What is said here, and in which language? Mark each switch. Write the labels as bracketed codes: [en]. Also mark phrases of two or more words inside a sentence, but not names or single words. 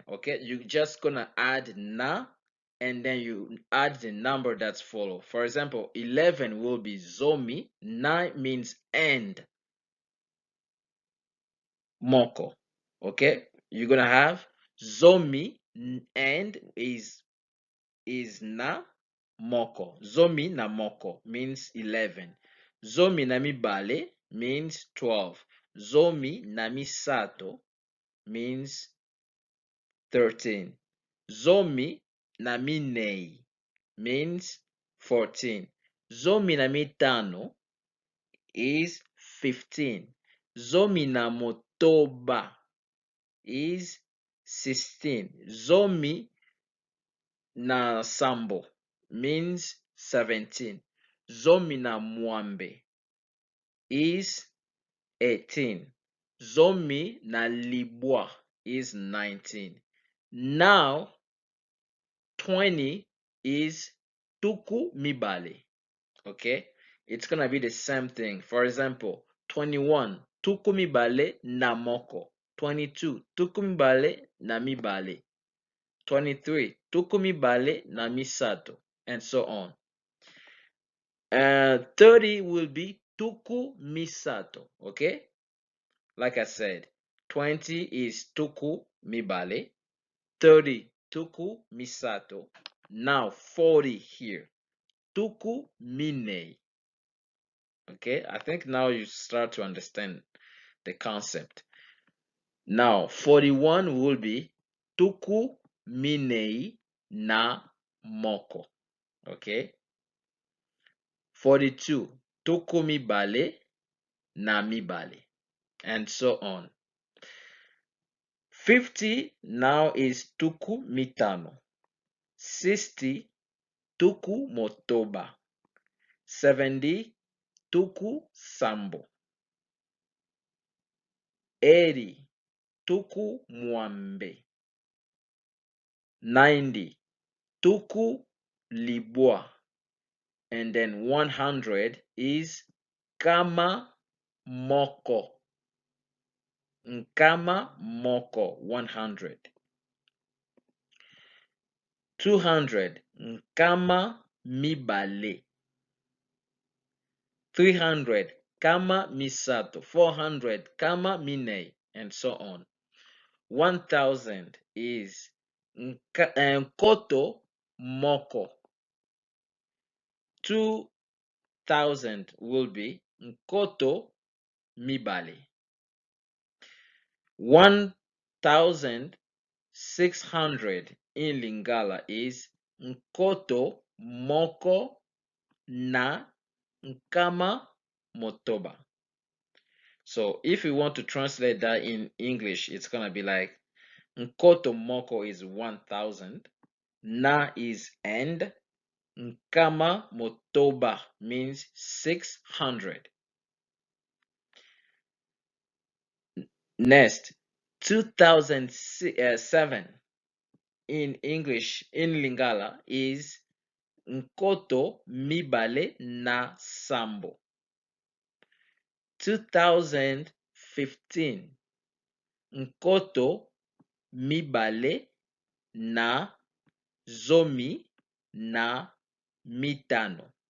[en] Okay, you're just gonna add na and then you add the number that's follow. For example, 11 will be Zomi, 9 means end, Moko. Okay, you're gonna have Zomi, end is [ln] na moko. Zomi na moko means 11. Zomi na mibale means 12. Zomi na misato means 13. Zomi na minei means 14. Zomi na mitano is 15. Zomi na motoba is 16. Zomi na sambo means 17. Zomi na mwambe is 18. Zomi na libwa is 19. [en] Now 20 is [ln] tuku mibale. [en] Okay, it's gonna be the same thing. For example, [ln] 21 tuku mibale na moko. 22 tuku mibale na mibale. 23 tuku mibale na misato, [en] and so on. 30 will be [ln] tuku misato. [en] Okay, like I said, 20 is [ln] tuku mibale, [en] 30 [ln] tuku misato. [en] Now 40 here, [ln] tuku mine. [en] Okay, I think now you start to understand the concept. Now 41 will be [ln] tuku minei na moko. Okay, 42 tuku mibale na mibale, [en] and so on. 50 now is [ln] tuku mitano. 60 tuku motoba. 70 tuku sambo. 80 tuku mwambe. 90 tuku libwa. [en] And then 100 is [ln] kama moko. Nkama moko, 100. 200 nkama mibale. 300 kama misato. [en] 400 [ln] kama mine, [en] and so on. 1000 is [ln] nkoto moko. [en] 2000 will be [ln] nkoto mibale. [en] 1600 in Lingala is [ln] nkoto moko na nkama motoba. [en] So if we want to translate that in English, it's gonna be like [ln] nkoto moko [en] is 1000, na is end, [ln] nkama motoba [en] means 600. Next, 2007 in English, in Lingala, is [ln] nkoto mibale na sambo. 2015 nkoto mibale na zomi na mitano.